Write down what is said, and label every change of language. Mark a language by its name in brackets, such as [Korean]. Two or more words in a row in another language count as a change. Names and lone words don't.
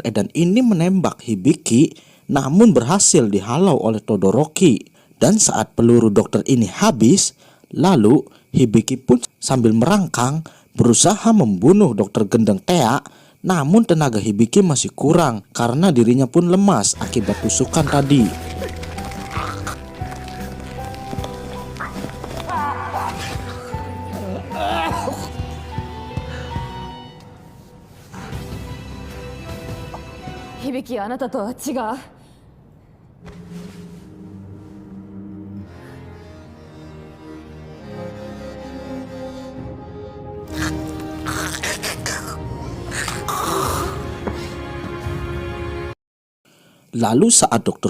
[Indonesian] Edan ini menembak Hibiki, namun berhasil dihalau oleh Todoroki. Dan saat peluru dokter ini habis, lalu Hibiki pun sambil merangkang berusaha membunuh Dr. Gendeng Tea. Namun tenaga Hibiki masih kurang karena dirinya pun lemas akibat tusukan tadi. [Japanese] Hibiki, あなたとは違う。 [Indonesian] Lalu saat Dr.